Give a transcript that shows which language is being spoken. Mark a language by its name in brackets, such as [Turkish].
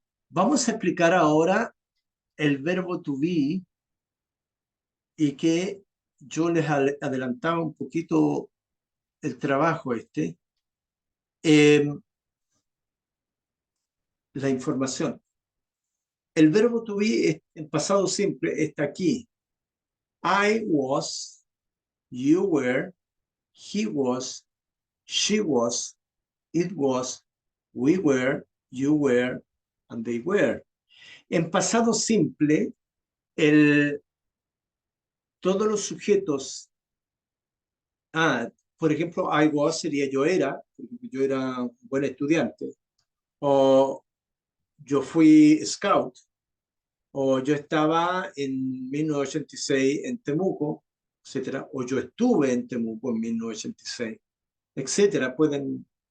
[Spanish] Vamos a explicar ahora el verbo to be, y que yo les adelantaba un poquito el trabajo la información. El verbo to be en pasado simple está aquí. [English] I was, you were, he was, she was, it was, we were, you were, and they were. [Spanish] En pasado simple, todos los sujetos, por ejemplo, [English] I was [Spanish] sería yo era un buen estudiante, o yo fui scout, o yo estaba en 1986 en Temuco, etcétera, o yo estuve en Temuco en 1986, etcétera. Pueden